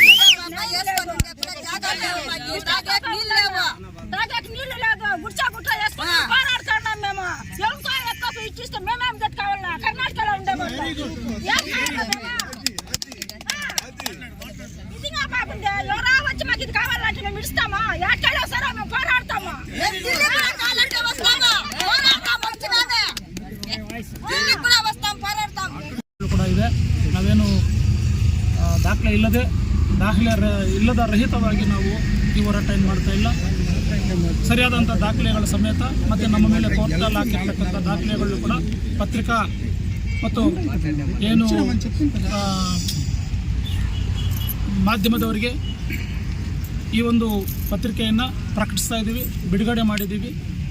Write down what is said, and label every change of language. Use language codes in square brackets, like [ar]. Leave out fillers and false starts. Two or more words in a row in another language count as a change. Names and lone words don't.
[te] తాగేకి నీళ్లు లేదు, గుడ్చా గుట్ట వేసుకుని పోరాడుతున్నాం మేము. ఎవరికో ఎత్తుకోపోయి ఇచ్చిస్తే మేమేం కట్టుకోవాలా? కర్ణాటకలో ఉండేవాళ్ళు ఇదిగా కాకుండా ఎవరా వచ్చి మాకు ఇది కావాలంటే మేము ఇస్తామా? ఎక్కడో సరే మేము పోరాడతాము. [kn] ಕೂಡ ಇದೆ. ನಾವೇನು ದಾಖಲೆ ಇಲ್ಲದ ರಹಿತವಾಗಿ ನಾವು ಈ ಹೋರಾಟ ಏನು ಮಾಡ್ತಾ ಇಲ್ಲ. ಸರಿಯಾದಂಥ ದಾಖಲೆಗಳ ಸಮೇತ ಮತ್ತು ನಮ್ಮ ಮೇಲೆ ಕೋರ್ಟಲ್ಲಿ ಹಾಕಿರ್ತಕ್ಕಂಥ ದಾಖಲೆಗಳು ಕೂಡ ಪತ್ರಿಕಾ ಮತ್ತು ಏನು ಮಾಧ್ಯಮದವರಿಗೆ ಈ ಒಂದು ಪತ್ರಿಕೆಯನ್ನು ಪ್ರಕಟಿಸ್ತಾ ಇದ್ದೀವಿ, ಬಿಡುಗಡೆ ಮಾಡಿದ್ದೀವಿ.